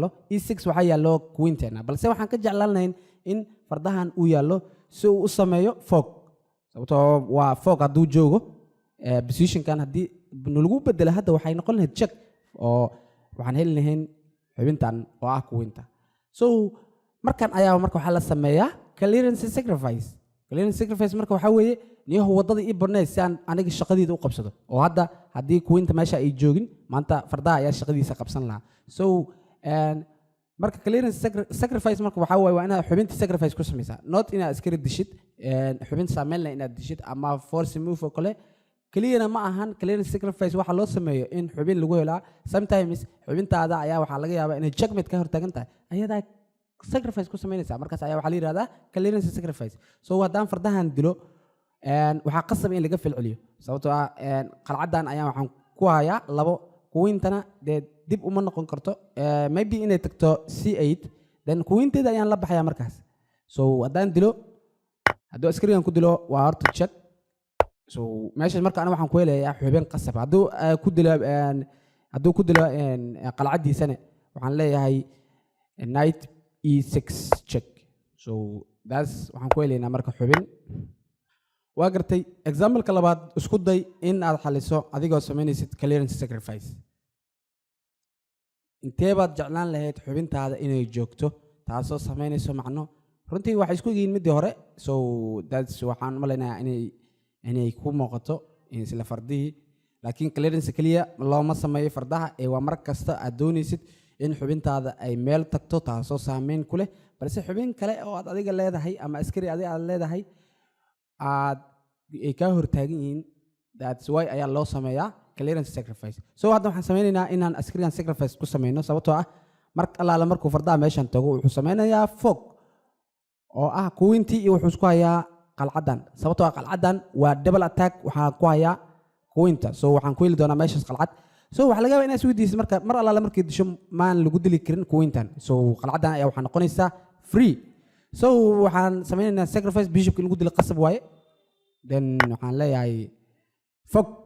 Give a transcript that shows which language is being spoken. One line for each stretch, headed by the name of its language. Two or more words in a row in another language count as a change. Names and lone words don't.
Somali: e6 waxaa yaallo queenteena balse waxaan ka jeclaan lahayn in fardahan uu yaallo si uu u sameeyo fog sababtoo waa fog hadduu joogo positionkan haddii lagu bedelo hadda waxay noqon lahayd check oo waxaan heli lahayn xubintan oo ah queenta so markan ayaa marka waxaa la sameeyaa
English: clearance sacrifice
Somali: marka waxaa weeye niyahu waddada ii banay si aan aniga shaqadiida u qabsado oo hadda haddii queenta meesha ay joogin maanta fardaha ayaa shaqadiisa qabsan lahaa so marka
English: clearance sacrifice
Somali: marka waxaa waaye waa inaad xubinta sacrifice ku samaysaa not inaad iskala dishid xubin saameyn leh inaad dishid ama
English: force move
Somali: oo kale keliyana ma ahan
English: clearance sacrifice
Somali: waxaa loo sameeyo in xubin lagu helaa sometimes xubintaada ayaa waxaa laga yaabaa inay checkmate ka hortaagan tahay ayadaa sacrifice ku samaynaysaa markaas ayaa waxaa la yidhahdaa
English: clearance sacrifice
Somali: so haddaan fardahan dilo waxaa qasab in laga falceliyo sababtoo ah qalcadan ayaa waxaan ku hayaa labo queentana dee dib uma noqon karto maybe inay tagto c8 then queenteeda ayaan la baxayaa markaas so haddaan dilo hadduu askarigan ku dilo waa horta check so meesha marka aniga waxaan ku helayaa xubin qasab hadduu ku dilo qalcadiisana waxaan leeyahay
English: knight e6 check so that's
Somali: waxaan ku helaynaa marka xubin waa gartay example-ka labaad isku day in aad xaliso adigoo samaynaysid clearance sacrifice intee baad jeclaan lahayd xubintaada inay joogto taasoo samaynayso macno runtii waxay isku yihiin midii hore
English: so that's
Somali: waxaan u malaynayaa inay ku muuqato isla fardihii laakiin clearance keliya looma sameeyo fardaha ee waa mar kasta aad doonaysid in xubintaada ay meel tagto taasoo saameyn ku leh balse xubin kale oo aad adiga leedahay ama askari adiga aad leedahay ay kaa hortaagan yihiin
English: that's why
Somali: ayaa loo sameeyaa
English: clearance sacrifice
Somali: so hadda waxaan sameynaynaa inaan askarigan sacrifice ku sameyno sababtoo ah mar allaala markuu fardaha meeshan tago wuxuu sameynayaa fog oo ah queentii iyo wuxuu isku hayaa qalcadan sababtoo ah qalcadan waa
English: double attack
Somali: waxaan ku hayaa queenta so waxaan ku heli doonaa meeshaas qalcad so waxaa laga yaabaa inaad isweydiisid marka mar allaala markii disho maan lagu dili karin queentan so qalcadan ayaa waxaa noqonaysaa free so waxaan sameynaynaa sacrifice bishopka in lagu dilo qasab waaye then waxaan leeyahay fog